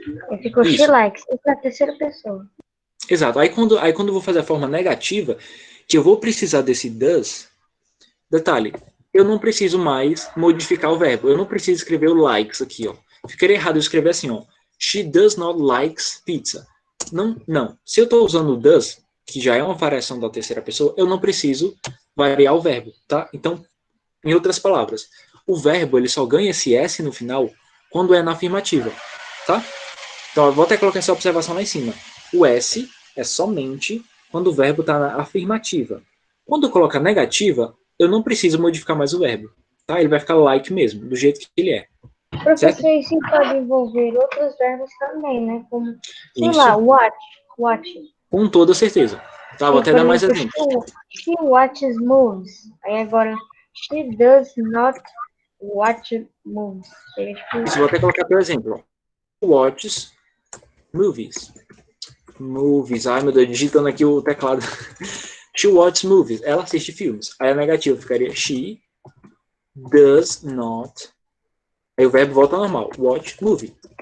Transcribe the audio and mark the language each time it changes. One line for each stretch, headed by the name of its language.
Portuguese: Aí ficou she Isso.
English: likes.
Portuguese: Isso é a terceira pessoa. Exato. Aí quando eu vou fazer a forma negativa, que eu vou precisar desse does, detalhe, eu não preciso mais modificar o verbo. Eu não preciso escrever o likes aqui, ó. Ficaria errado eu escrever assim, ó.
English: She does not likes pizza.
Portuguese: Não, não. Se eu estou usando o does, que já é uma variação da terceira pessoa, eu não preciso variar o verbo, tá? Então, em outras palavras, o verbo ele só ganha esse S no final quando é na afirmativa, tá? Então, eu vou até colocar essa observação lá em cima. O S é somente quando o verbo está na afirmativa. Quando coloca negativa, eu não preciso modificar mais o verbo, tá? Ele vai ficar like mesmo, do jeito que ele é. Certo? Professor, isso pode envolver outros verbos também, né? Como, sei Isso. lá, watch. Com toda certeza. Tá, vou até dar mais exemplos.
English: She watches movies.
Portuguese: Aí agora,
English: she does not watch movies.
Portuguese: Isso, vou até colocar por exemplo.
English: Watches movies. Movies.
Portuguese: Ai, meu Deus, digitando aqui o teclado.
English: She watches movies.
Portuguese: Ela assiste filmes. Aí a negativa ficaria
English: she does not.
Portuguese: Aí o verbo volta ao normal.
English: Watch movie.